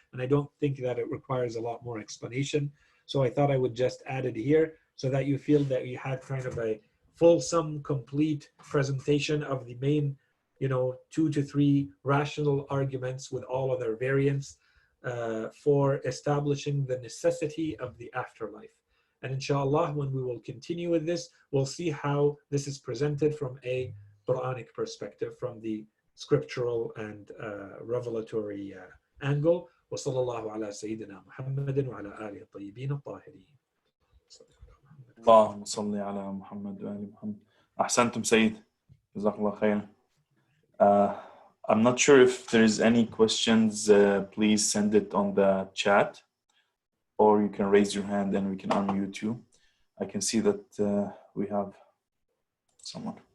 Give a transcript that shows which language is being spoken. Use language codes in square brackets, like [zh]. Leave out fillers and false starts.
[en] And I don't think that it requires a lot more explanation. So I thought I would just add it here so that you feel that you had kind of a fulsome, complete presentation of the main, 2 to 3 rational arguments with all of their variants for establishing the necessity of the afterlife. And inshallah, when we will continue with this, we'll see how this is presented from a Quranic perspective, from the scriptural and revelatory angle. [ar] وصلى الله على سيدنا محمد وعلى آله الطيبين الطاهرين. اللهم صل على محمد وآل محمد. أحسنتم سيد. جزاك الله خير. [en] I'm not sure if there's any questions. Please send it on the chat, or you can raise your hand and we can unmute you. I can see that we have someone.